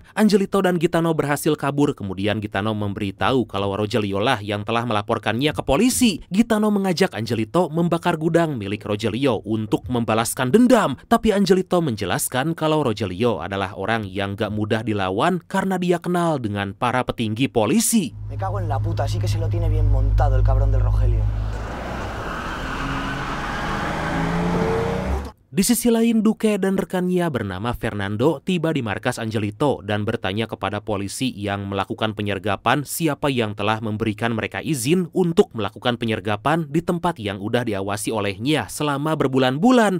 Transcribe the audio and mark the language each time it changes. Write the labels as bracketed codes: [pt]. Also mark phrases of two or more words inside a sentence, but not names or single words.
[id] Angelito dan Gitano berhasil kabur, kemudian Gitano memberitahu kalau Rogelio lah yang telah melaporkannya ke polisi. Gitano mengajak Angelito membakar gudang milik Rogelio untuk membalaskan dendam, tapi Angelito menjelaskan kalau Rogelio adalah orang yang gak mudah dilawan karena dia kenal dengan para petinggi polisi. [es] Me cago en la puta, así que se lo tiene bien montado el cabrón del Rogelio. [id] Di sisi lain, Duque dan rekannya bernama Fernando tiba di markas Angelito dan bertanya kepada polisi yang melakukan penyergapan siapa yang telah memberikan mereka izin untuk melakukan penyergapan di tempat yang udah diawasi olehnya selama berbulan-bulan.